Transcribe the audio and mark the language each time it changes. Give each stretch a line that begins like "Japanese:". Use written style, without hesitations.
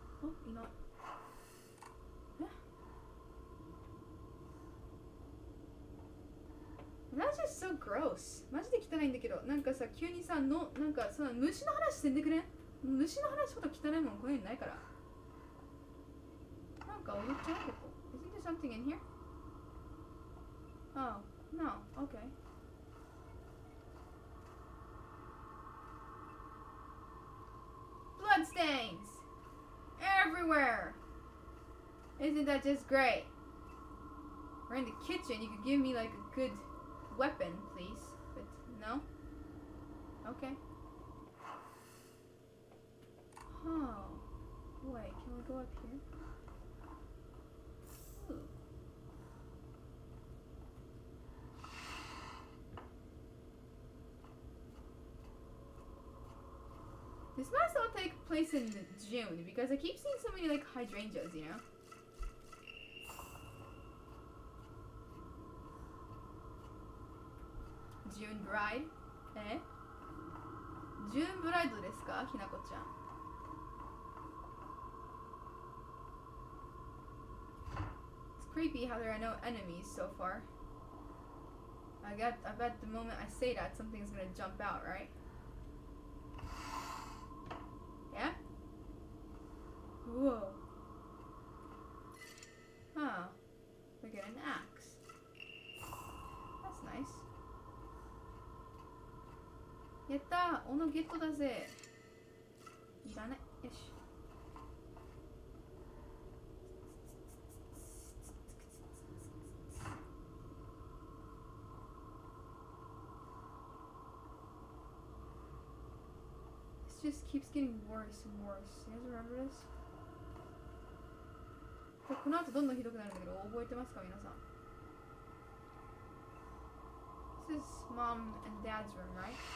Japanese: あ、いない。え？
English: That's just so gross.
Japanese: マジで汚いんだけど、なんかさ、急にさ、なんかその虫の話せんでくれん？虫の話ほど汚いもんこの世にないから。
English: Isn't there something in here? Oh, no, okay. Bloodstains! Everywhere! Isn't that just great? We're in the kitchen. You could give me like a good weapon, please. But no? Okay. Oh. Wait, can we go up here? Ooh. This must all take place in June because I keep seeing so many like hydrangeas, you know? June bride? Eh? June bride
Japanese: ですか、ひなこちゃん。
English: It's creepy how there are no enemies so far. I bet the moment I say that, something's gonna jump out, right? Yeah? Whoa. Huh. We get an axe. That's nice.
Japanese: やったー、斧ゲットだぜ。いらね。よし。
English: This just keeps getting worse and worse. You guys remember this?
Japanese: この後どんどんひどくなるんだけど、覚えてますか皆さん？
English: This is mom and dad's room, right?